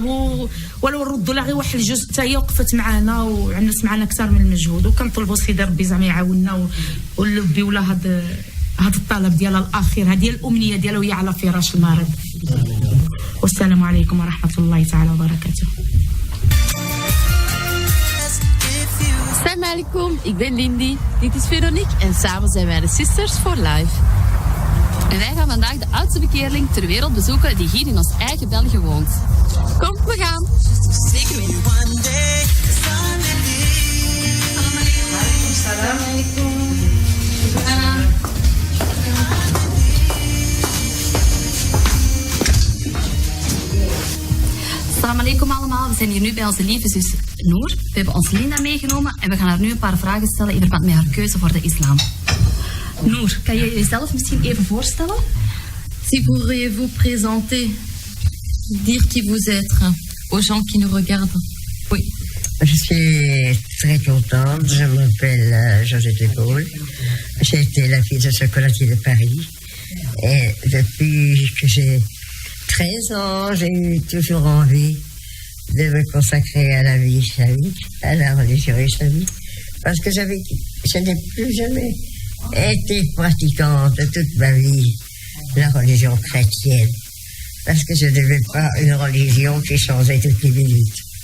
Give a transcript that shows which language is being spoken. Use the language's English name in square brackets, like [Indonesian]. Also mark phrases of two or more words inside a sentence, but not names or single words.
[Arabic] ولو ردوا لها غير واحد الجزء حتى هي وقفت معنا وعملت معنا اكثر من المجهود، وكنطلبوا سيدي ربي زعما يعاوننا ولبي ولا هذا الطلب ديالها الاخير، هذه الامنيه ديالها وهي على فراش المرض. والسلام عليكم ورحمه الله تعالى وبركاته. سلام عليكم, [Dutch] ik ben Lindy, dit is Veronique en samen zijn wij de Sisters for Life. En wij gaan vandaag de oudste bekeerling ter wereld bezoeken die hier in ons eigen België woont. Kom, we gaan! Zeker weten. [Arabic] سلام عليكم. السلام عليكم [Dutch] allemaal, we zijn hier nu bij onze lieve zus Noor. We hebben ons Linda meegenomen en we gaan haar nu een paar vragen stellen in verband met haar keuze voor de islam. Noor, kan je jezelf misschien even voorstellen? [French] Si pourriez-vous présenter, dire qui vous êtes aux gens qui nous regardent? Oui. Je suis très contente, je m'appelle Georgette Épaule. J'ai été la fille de chocolatier de Paris. Et depuis que j'ai 13 ans, j'ai eu toujours envie de me consacrer à la vie islamique, à la religion islamique, parce que je n'ai plus jamais été pratiquante de toute ma vie la religion chrétienne, parce que je n'aimais pas une religion qui changeait toutes les minutes.